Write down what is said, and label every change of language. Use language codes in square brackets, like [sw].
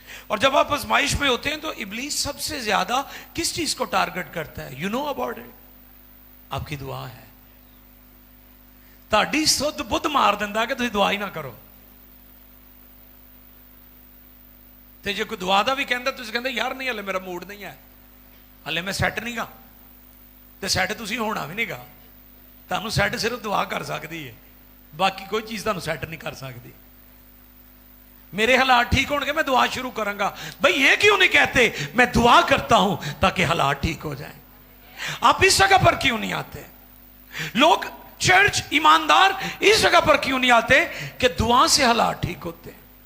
[hi] और जब आप आजमाइश में होते हैं तो इब्लीस सबसे ज्यादा किस चीज को टारगेट करता है? [en] you know about it, [hi] आपकी दुआ है। [pa] ਤੁਹਾਡੀ ਸੁੱਧ ਬੁੱਧ ਮਾਰ ਦਿੰਦਾ ਕਿ ਤੁਸੀਂ ਦੁਆ ਹੀ ਨਾ ਕਰੋ। ਤੇ ਜੇ ਕੋਈ ਦੁਆ ਦਾ ਵੀ ਕਹਿੰਦਾ ਤੁਸੀਂ ਕਹਿੰਦੇ ਯਾਰ ਨਹੀਂ, ਹਲੇ ਮੇਰਾ ਮੂਡ ਨਹੀਂ ਹੈ, ਹਲੇ ਮੈਂ ਸੈੱਟ ਨਹੀਂਗਾ। ਤੇ ਸੈੱਟ ਤੁਸੀਂ ਹੋਣਾ ਵੀ ਨਹੀਂਗਾ। ਤੁਹਾਨੂੰ ਸੈੱਟ ਸਿਰਫ ਦੁਆ ਕਰ ਸਕਦੀ ਹੈ, ਬਾਕੀ ਕੋਈ ਚੀਜ਼ ਤੁਹਾਨੂੰ ਸੈੱਟ ਨਹੀਂ ਕਰ ਸਕਦੀ। [hi] मेरे हालात ठीक होंगे मैं दुआ शुरू करूंगा। भाई ये क्यों नहीं कहते मैं दुआ करता हूं ताकि हालात ठीक हो जाएं? आप इस जगह पर क्यों नहीं आते? लोग चर्च ईमानदार इस जगह पर क्यों नहीं आते कि दुआ से हालात ठीक होते हैं?